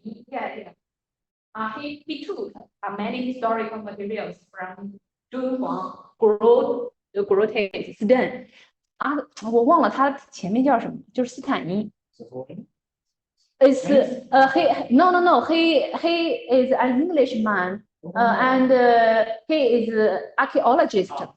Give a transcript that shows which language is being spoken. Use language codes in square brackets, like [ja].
[en] Yeah. He took many historical materials from Dunhuang grottos. Stone. [zh] 我忘了它前面叫什么，就是斯坦尼。 [en] It's no. He is an Englishman, and he is an archaeologist.